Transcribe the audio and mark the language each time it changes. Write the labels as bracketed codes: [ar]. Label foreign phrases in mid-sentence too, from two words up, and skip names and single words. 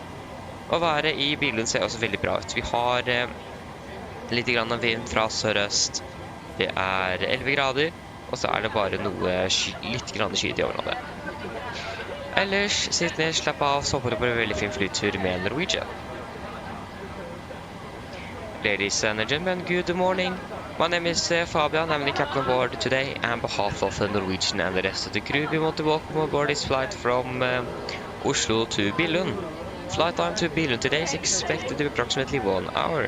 [no] Og været i Billund ser også veldig bra ut. Vi har litt grann av vind fra sørøst. Det er 11 grader, og så er det bare litt grann skyet i området. Ellers, sitt ned, slapp av, så håper du på en veldig fin flytur med Norwegian. [en] Ladies and gentlemen, good morning. My name is Fabian. I'm the captain aboard today. On behalf of the Norwegian and the rest of the crew, we want to welcome aboard this flight from Oslo to Billund. Flight time to Billund today is expected to be approximately 1 hour.